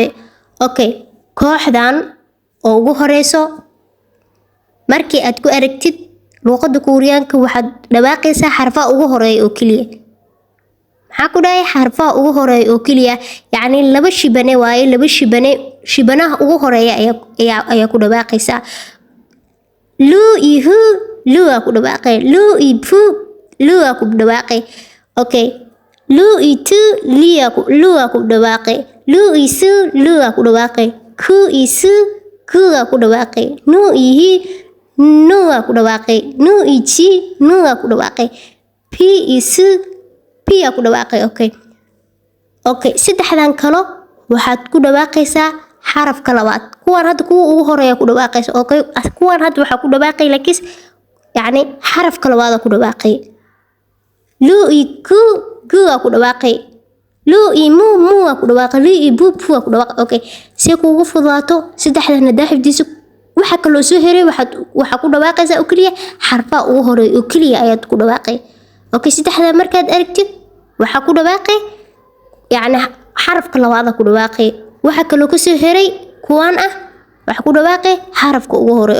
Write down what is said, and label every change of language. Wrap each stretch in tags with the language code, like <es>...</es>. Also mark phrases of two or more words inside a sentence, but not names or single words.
<so>Okay, kooxdan oo ugu horeyso markii aad ku aragtid luqadda Kuuriyaanka waxaad dhawaaqaysaa xarfaha ugu horeeya oo kaliya. maxaa ku dhahay xarfaha ugu horeeya oo kaliya, yani laba shibane waaye, laba shibanaha ugu horeeya ayaa ku dhawaaqaysaa. lu i hu lu aa ku dhawaaqay, lu i fu lu aa ku dhawaaqay. Okay, lu i tu lu aa ku dhawaaqay, lu i su lu aa ku dhawaaqay, ku i su ku aa ku dhawaaqay, nu i hi nu aa ku dhawaaqay, nu i chi nu aa ku dhawaaqay, pi i su pi aa ku dhawaaqay. Okay, 3dan kalo waxaad ku dhawaaqaysaa xarafka labaad. kuwan hadda kuwa ugu horeeya ku dhawaaqaysa. Okay, kuwan hadda waxaa ku dhawaaqay laakiin yani xarafka labaad ku dhawaaqay. lu i ku aa ku dhawaaqay, lu i mu aa ku dhawaaqay, lu i bu aa ku dhawaaqay. Okay, si kuugu fududaato 3dan daahibdiisa waxa kale soo heray waxa ku dhawaaqaysaa oo kaliya xarfaha ugu horeeya oo kaliya ayaad ku dhawaaqay. Okay, 3dan markaad aragtid waxa ku dhawaaqay yani xarafka labaad ku dhawaaqay. waxa kale ku soo heray kuwan ah waxa ku dhawaaqay xarafka ugu horeeya.</so>